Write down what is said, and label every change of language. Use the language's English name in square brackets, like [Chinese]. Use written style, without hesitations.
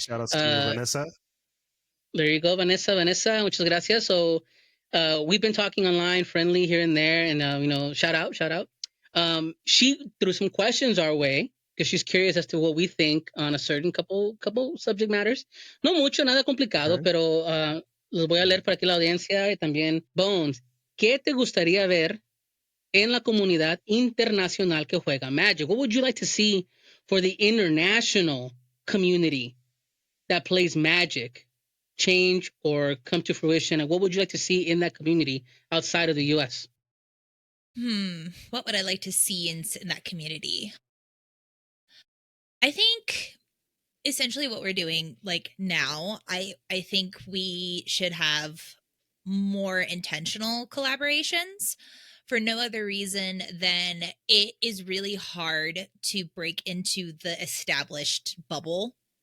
[English] Shout outs to Vanessa. There you go, Vanessa, [Spanish] muchas gracias. [English] So we've been talking online, friendly here and there, and shout out. She threw some questions our way because she's curious as to what we think on a certain couple subject matters. [Spanish] No mucho, nada complicado, pero los voy a leer para aquí la audiencia y también. Bones, ¿qué te gustaría ver en la comunidad internacional que juega Magic? [English] What would you like to see for the international community that plays Magic change or come to fruition? And what would you like to see in that community outside of the U.S.? What would I like to see in that community? I think essentially what we're doing like now, I think we should have more intentional collaborations for no other reason than it is really hard to break into the established bubble